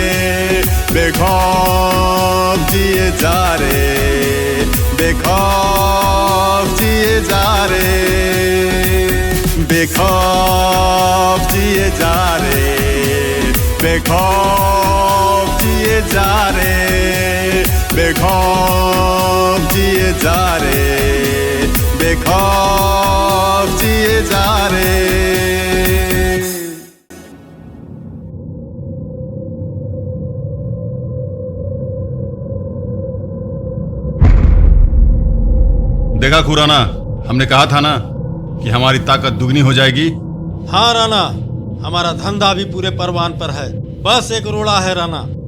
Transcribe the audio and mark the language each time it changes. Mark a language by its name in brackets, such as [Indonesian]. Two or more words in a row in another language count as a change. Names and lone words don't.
[Hindi] बेखौफ जिए जा रे, बेखौफ जिए जा रे, बेखौफ जिए जा रे, बेखौफ जिए जा रे, बेखौफ जिए जा रे, बेखौफ जिए जा रे। देखा खुराना, हमने कहा था ना कि हमारी ताकत दुगनी हो जाएगी। हाँ राणा, हमारा धंधा भी पूरे परवान पर है, बस एक रोड़ा है राणा।